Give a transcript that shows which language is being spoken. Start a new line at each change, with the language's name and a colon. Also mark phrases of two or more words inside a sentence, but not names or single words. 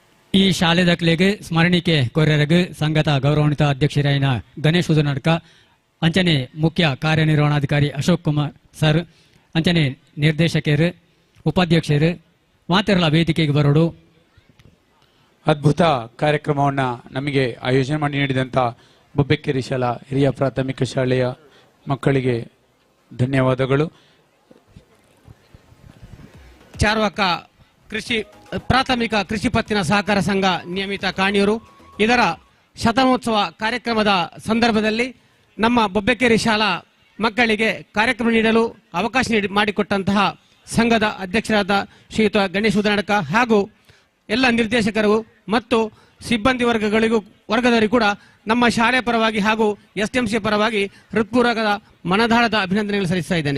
Tulu: ಈ ಶಾಲೆ ದಾಖಲೆಗೆ ಸ್ಮರಣಿಕೆ ಕೊರೆರಗು ಸಂಘದ ಗೌರವಾನ್ವಿತ ಅಧ್ಯಕ್ಷರಾಯಿನ ಗಣೇಶ್ ಉದನಡ್ಕ ಅಂಚನೆ ಮುಖ್ಯ ಕಾರ್ಯನಿರ್ವಹಣಾಧಿಕಾರಿ ಅಶೋಕ್ ಕುಮಾರ್ ಸರ್ ಅಂಚನೆ ನಿರ್ದೇಶಕರು ಉಪಾಧ್ಯಕ್ಷರು ಮಾತೆರಲ ವೇದಿಕೆಗೆ ಬರೋಡು.
Kannada: ಅದ್ಭುತ ಕಾರ್ಯಕ್ರಮವನ್ನು ನಮಗೆ ಆಯೋಜನೆ ಮಾಡಿ ನೀಡಿದಂಥ ಬೊಬ್ಬೆಕೆರೆ ಶಾಲಾ ಹಿರಿಯ ಪ್ರಾಥಮಿಕ ಶಾಲೆಯ ಮಕ್ಕಳಿಗೆ ಧನ್ಯವಾದಗಳು. ಚಾರ್ವಾಕ ಕೃಷಿ ಪ್ರಾಥಮಿಕ ಕೃಷಿ ಪತ್ತಿನ ಸಹಕಾರ ಸಂಘ ನಿಯಮಿತ ಕಾಣಿಯೂರು ಇದರ ಶತಮಾನೋತ್ಸವ ಕಾರ್ಯಕ್ರಮದ ಸಂದರ್ಭದಲ್ಲಿ ನಮ್ಮ ಬೊಬ್ಬೆಕೆರೆ ಶಾಲಾ ಮಕ್ಕಳಿಗೆ ಕಾರ್ಯಕ್ರಮ ನೀಡಲು ಅವಕಾಶ ಮಾಡಿಕೊಟ್ಟಂತಹ ಸಂಘದ ಅಧ್ಯಕ್ಷರಾದ ಶ್ರೀಯುತ ಗಣೇಶ್ ಉದನಡ್ಕ ಹಾಗೂ ಎಲ್ಲ ನಿರ್ದೇಶಕರು ಮತ್ತು ಸಿಬ್ಬಂದಿ ವರ್ಗದವರಿಗೂ ಕೂಡ ನಮ್ಮ ಶಾಲೆ ಪರವಾಗಿ ಹಾಗೂ STMC ಪರವಾಗಿ ಹೃತ್ಪೂರ್ವಕದ ಮನದಾಳದ ಅಭಿನಂದನೆಗಳು ಸಲ್ಲಿಸ್ತಾ ಇದ್ದೇನೆ.